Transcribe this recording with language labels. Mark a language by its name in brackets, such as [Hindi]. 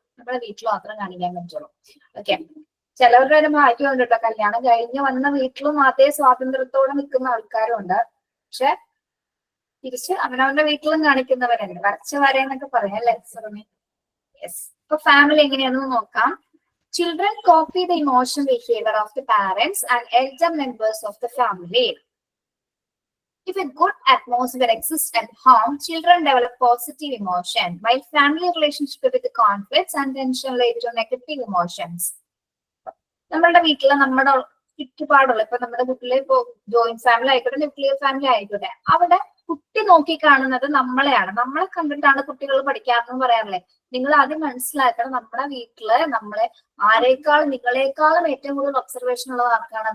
[Malayalam] നമ്മുടെ വീട്ടിൽ മാത്രം കാണിക്കാൻ പറ്റുള്ളൂ. ഓക്കെ, ചിലവരുടെ ഒരു ഭാഗ്യമുണ്ട് കേട്ടോ, കല്യാണം കഴിഞ്ഞ് വന്ന വീട്ടിലും അതേ സ്വാതന്ത്ര്യത്തോടെ നിൽക്കുന്ന ആൾക്കാരും ഉണ്ട്. പക്ഷെ തിരിച്ച് അവനവന്റെ വീട്ടിലും കാണിക്കുന്നവരുണ്ട്. വരച്ച വരയെന്നൊക്കെ പറയാം അല്ലെ സുറമി. യെസ്. ഇപ്പൊ ഫാമിലി എങ്ങനെയാണെന്ന് നോക്കാം. [English] Children copy the emotional behavior of the parents and elder members of the family. If a good atmosphere exists at home, children develop positive emotion, while family relationship with the conflicts and tension lead to negative emotions. [Malayalam] നമ്മളുടെ വീട്ടില് നമ്മുടെ ചുറ്റുപാടുള്ള, ഇപ്പൊ നമ്മുടെ വീട്ടില് ഇപ്പൊ joint family ആയിക്കോട്ടെ, nuclear family ആയിക്കോട്ടെ, അവിടെ കുട്ടി നോക്കി കാണുന്നത് നമ്മളെയാണ്. നമ്മളെ കണ്ടിട്ടാണ് കുട്ടികൾ പഠിക്കാറെന്ന് പറയാറില്ലേ. നിങ്ങൾ ആദ്യം മനസ്സിലാക്കണം, നമ്മുടെ വീട്ടില് നമ്മളെ നിങ്ങളെക്കാളും ഏറ്റവും കൂടുതൽ ഒബ്സർവേഷൻ ഉള്ള ആർക്കാണ്?